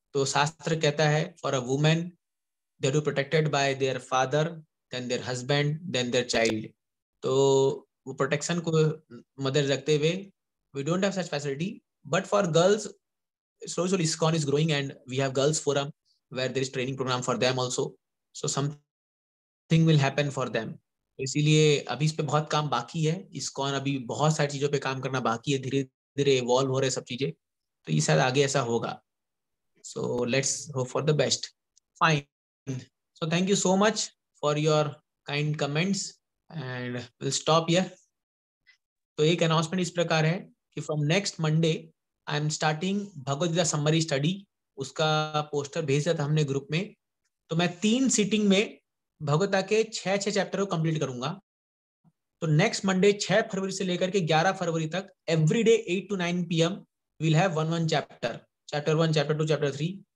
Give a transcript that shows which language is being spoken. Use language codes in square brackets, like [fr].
[hi] तो शास्त्र कहता है [en] For a women they are protected by their father, then their husband, then their child. [hi] तो वो प्रोटेक्शन को मदद रखते हुए [en] We don't have such facility, but for girls slowly ISKCON is growing and we have girls forum where there is training program for them also, so something will happen for them. [hi] इसीलिए अभी इस पे बहुत काम बाकी है। ISKCON अभी बहुत सारी चीजों पे काम करना बाकी है, धीरे धीरे इवॉल्व हो रहे सब चीजें, तो ये शायद आगे ऐसा होगा। [en] So let's hope for the best. Fine. So thank you so much for your kind comments and we'll stop here. [hi] तो एक अनाउंसमेंट इस प्रकार है कि [en] from next Monday I am starting [hi] Bhagavad Gita summary study. उसका पोस्टर भेज दिया था हमने ग्रुप में। तो मैं 3 सीटिंग में भगवता के 6 चैप्टर को कंप्लीट करूंगा। तो नेक्स्ट मंडे 6 फरवरी से लेकर के 11 फरवरी तक every day 8 to 9 PM will have 1 chapter, chapter 1, chapter 2, chapter 3।